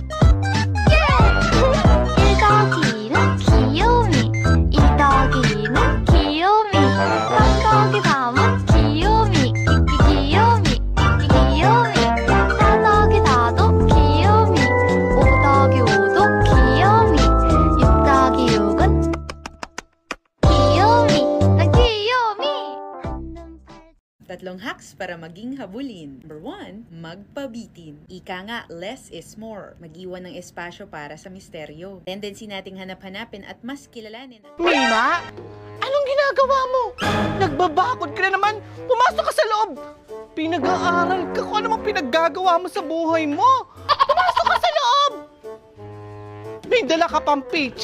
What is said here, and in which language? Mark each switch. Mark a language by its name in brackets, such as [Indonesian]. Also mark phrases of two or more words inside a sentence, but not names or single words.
[Korean] 1더기는 귀요미 2더기는 귀요미 3더기 밤은 귀요미 귀요미 4더기 4도 귀요미 5더기 5도 귀요미 6더기 6은 귀요미 난 귀요미 [Filipino] 3 hacks para maging habulin. Number 1, magpabitin. Ika nga, [English] less is more. [Filipino] Mag-iwan ng espasyo para sa misteryo. Tendency nating hanap-hanapin at mas kilalanin. Mima? Anong ginagawa mo? Nagbabakod ka na naman. Pumasok ka sa loob. Pinag-aaral ka kung ano mang pinaggagawa mo sa buhay mo. Pumasok ka sa loob. May dala ka pang pichel?